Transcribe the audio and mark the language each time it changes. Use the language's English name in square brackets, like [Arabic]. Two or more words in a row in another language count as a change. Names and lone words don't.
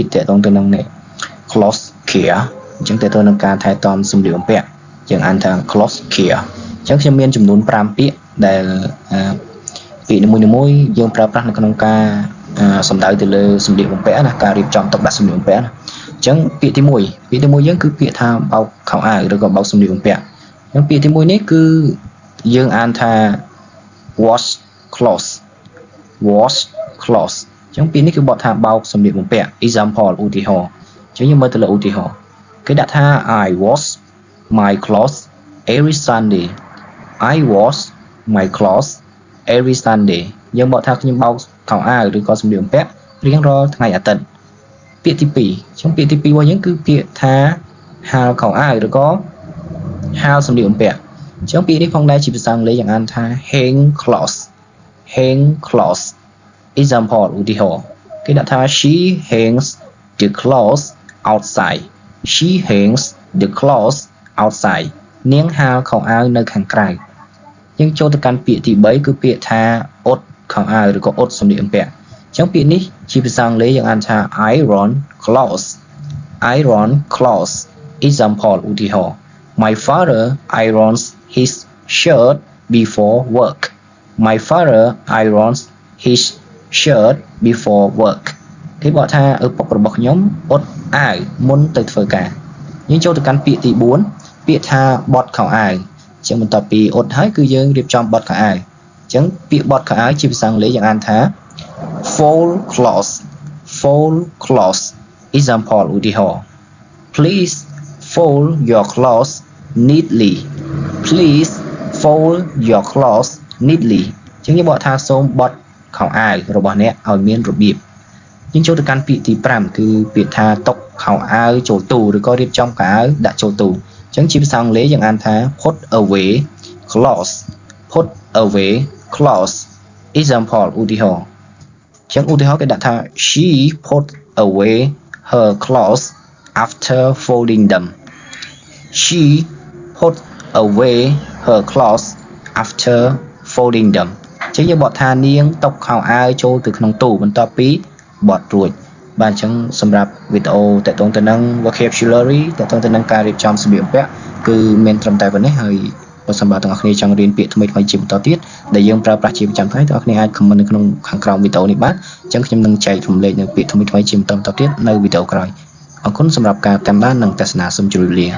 [Khmer] តទៅនឹង [English] close care [Khmer] អញ្ចឹងតទៅនឹងការថែទាំសម្លៀកបំពាក់យើងអានថា [English] close care [Khmer] អញ្ចឹងខ្ញុំមានចំនួន5ពាក្យដែលពាក្យនីមួយៗយើងប្រើប្រាស់នៅក្នុងការសំដៅទៅលើសម្លៀកបំពាក់ណាការរៀបចំទុកដាក់សម្លៀកបំពាក់ណាអញ្ចឹងពាក្យទី1យើងគឺពាក្យថាបោកខោអាវឬក៏បោកសម្លៀកបំពាក់អញ្ចឹងពាក្យទី1នេះគឺយើងអានថា [English] wash clothes [Khmer] អញ្ចឹងពាក្យនេះគឺបកថាបោកសម្លៀកបំពាក់ example ឧទាហរណ៍អញ្ចឹងយើងមើលទៅលើឧទាហរណ៍គេដាក់ថា [English] I wash my clothes every Sunday I wash my clothes every Sunday [Khmer] យើងបកថាខ្ញុំបោកខោអាវឬក៏សម្លៀកបំពាក់រៀងរាល់ថ្ងៃអាទិត្យពាក្យទី2អញ្ចឹងពាក្យទី2របស់យើងគឺ ពាក្យថាហាលខោអាវឬក៏ហាលសម្លៀកបំពាក់អញ្ចឹងពាក្យនេះផងដែរជាភាសាអង់គ្លេសយើងអានថា [English] hang clothes [Khmer] example ឧទាហរណ៍គេដាក់ថា [English] she hangs the clothes outside she hangs the clothes outside [Khmer] នាងហាលខោអាវនៅខាងក្រៅយើងចូលទៅកាន់ពាក្យទី3គឺពាក្យថាអ៊ុតខោអាវឬក៏អ៊ុតសម្លៀកបំពាក់អញ្ចឹងពាក្យនេះជាភាសាអង់គ្លេសយើងអានថា iron [English] clothes example [Khmer] ឧទាហរណ៍ [English] My father irons his shirt before work My father irons his shirt before work [Khmer] គេบอกថាឪពុករបស់ខ្ញុំអ៊ុតអាវមុនទៅ ធ្វើការយើងចូលទៅកាន់ពាក្យទី4ពាក្យថាបត់ខោអាវអញ្ចឹងបន្ទាប់ពីអ៊ុតហើយគឺយើងរៀបចំប ត់ខោអាវអញ្ចឹងពាក្យបត់ខោអាវជាភាសាអង់គ្លេសយើងអានថា [English] fold clothes example [Khmer] ឧទាហរណ៍ [English] Please fold your clothes neatly Please fold your clothes neatly [Khmer] អញ្ចឹងយើងបកថាសូមបត់ខោអាវរបស់អ្នកឲ្យមានរបៀបយើងចូលទៅកាន់ពាក្យទី5គឺពាក្យថាតុកខោអាវចូលទូឬក៏រៀបចំខោអាវដាក់ចូលទូអញ្ចឹងជាភាសាអង់គ្លេសយើងអានថា [English] put away clothes example [Khmer] ឧទាហរណ៍អញ្ចឹងឧទាហរណ៍គេដាក់ថា [English] she put away her clothes after folding them she put away her clothes after folding [Khmer] them អញ្ចឹងយើងបកថានាងតុកខោអាវចូលទៅក្នុងទូបន្ទាប់ពីបត់រួចបាទអញ្ចឹងសម្រាប់វីដេអូតទៅទៅនឹង vocabulary តទៅនឹងការរៀបចំសម្លៀកបំពាក់គឺមានត្រឹមតែប៉ុណ្ណេះហើយបើសិនបើទាំងអស់គ្នាចង់រៀនពាក្យថ្មីៗជាបន្តទៀតដែលយើងប្រើប្រាស់ជាប្រចាំថ្ងៃទាំងអស់គ្នាអាច comment នៅក្នុងខាងក្រោមវីដេអូនេះបាទអញ្ចឹងខ្ញុំនឹងចែករំលែកនៅពាក្យថ្មីៗជាបន្តទៀតនៅវីដេអូក្រោយអរគុណសម្រាប់ការតាមដាននិងទស្សនាសូមជម្រាបលា